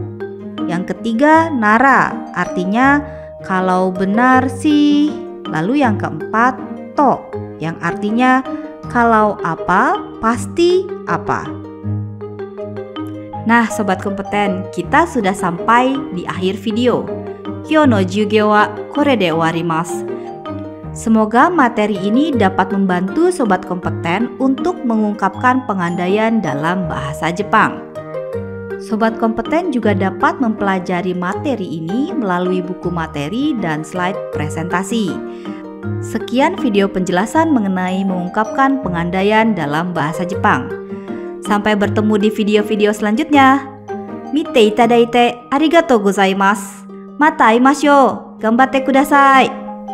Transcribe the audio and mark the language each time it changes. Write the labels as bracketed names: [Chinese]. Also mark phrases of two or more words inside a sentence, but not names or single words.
[Indonesian] Yang ketiga, nara, artinya kalau benar sih. Lalu yang keempat, to, yang artinya kalau apa pasti apa. Nah sobat kompeten, kita sudah sampai di akhir video. [Japanese] 今日の授業はこれで終わります. [Indonesian] Semoga materi ini dapat membantu sobat kompeten untuk mengungkapkan pengandaian dalam bahasa Jepang. Sobat kompeten juga dapat mempelajari materi ini melalui buku materi dan slide presentasi. Sekian video penjelasan mengenai mengungkapkan pengandaian dalam bahasa Jepang. Sampai bertemu di video-video selanjutnya. [Japanese] 見ていただいてありがとうございます。また会いましょう. 頑張ってください.